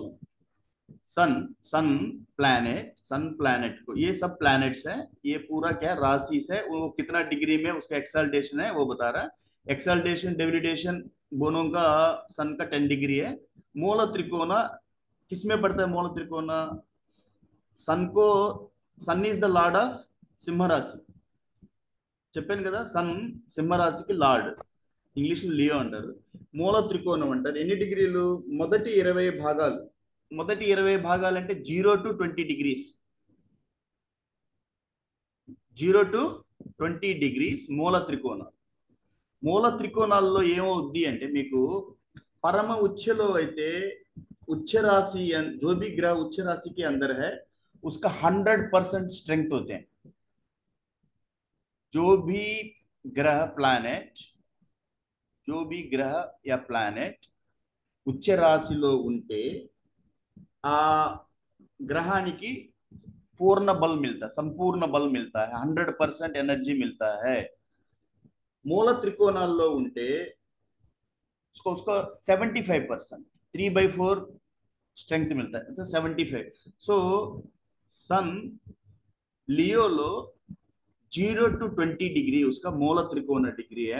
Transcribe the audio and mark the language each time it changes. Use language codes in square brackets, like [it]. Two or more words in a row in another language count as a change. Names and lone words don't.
[en] sun planet [hi] को, ये सब प्लैनेट्स है, ये पूरा क्या राशि है, वो कितना डिग्री में उसका एक्सल्टेशन है वो बता रहा है। [en] exaltation debilitation [hi] दोनों का सन का 10 डिग्री है। मूल त्रिकोण किसमें पड़ता है, मूल त्रिकोण [en] sun is the lord of [hi] सिंह राशि। [te] చెప్పాను కదా, సన్ సింహరాశికి లార్డ్, ఇంగ్లీష్ లో లియో అంటారు, మూల త్రికోణం అంటారు. ఎన్ని డిగ్రీలు, మొదటి 20 భాగాలు అంటే [en] 0 to 20 degrees, 0 to 20 degrees [te] మూల త్రికోణాల్లో ఏమవుద్ది అంటే మీకు పరమ ఉచ్ఛలో అయితే [hi] उच्च राशि जो भी ग्रह उच्च राशि के अंदर है उसका 100% स्ट्रेंथ होते हैं। जो भी ग्रह प्लैनेट जो भी ग्रह या [te] ప్లానెట్ ఉచ్చ రాశిలో ఉంటే ఆ గ్రహానికి [hi] पूर्ण बल मिलता है, संपूर्ण बल मिलता है, 100% एनर्जी मिलता है। [te] मूल त्रिकोणाల్లో ఉంటే [hi] उसको उसका 75% 3/4 स्ट्रेंथ मिलता है, तो 75। सो सन लियो लो [en] 0 to 20 degree [hi] उसका मूल त्रिकोण डिग्री है।